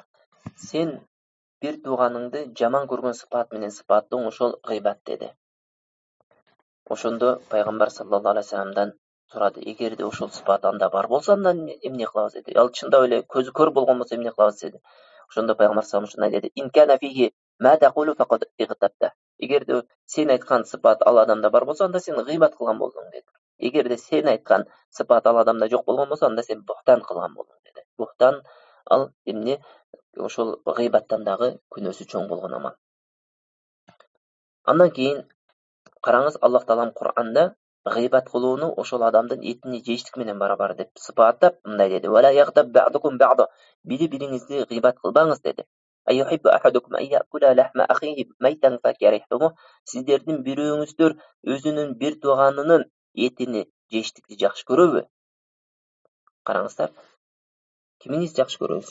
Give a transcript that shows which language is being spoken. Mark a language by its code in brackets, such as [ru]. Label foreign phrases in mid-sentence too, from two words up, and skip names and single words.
[ky] Сен бир тууганыңды жаман көргөн сыпат менен сыпаттооң ошол гыйбат деди. Ошондо пайгамбар [ar] صلى الله عليه [ky] ва салламдан сурады. Эгерде ошол сыпат анда бар болсо, анда эмне кылабыз деди. Ал чындап эле көзү көр болгон болсо эмне кылабыз деди. Ошондо пайгамбар [ar] صلى الله عليه وسلم [ky] ушундай деди: [ar] "إن كان فيه ما تقول فقد اغتبته". [ky] Эгерде сен айткан сыпат ал адамда бар болсо, анда сен гыйбат кылган болдуң деди. Эгерде сен айткан сыпат ал адамда жок болгон болсо, анда сен бухтан кылган болдуң деди. Бухтан ал эмне? Ошол гыйбаттан дагы күнөөсү чоң болгон амал. Андан кийин караңыз, Аллах Таалам Кур'анда гыйбат кылууну ошол адамдын этини жештик менен барабар деп сыпаттап мындай деди: [ar] "ولا يغتب بعضكم بعضا". [ky] Бири-бириңизди гыйбат кылбаңыз деди. [ar] أيحب أحدكم أن يأكل لحم أخيه ميتا فكرهتموه. [ky] Сиздердин бирөөңүздөр өзүнүн бир тууганынын этини жештикти жакшы көрөбү? Караңыздар. Кимиңиз жакшы көрөбүз?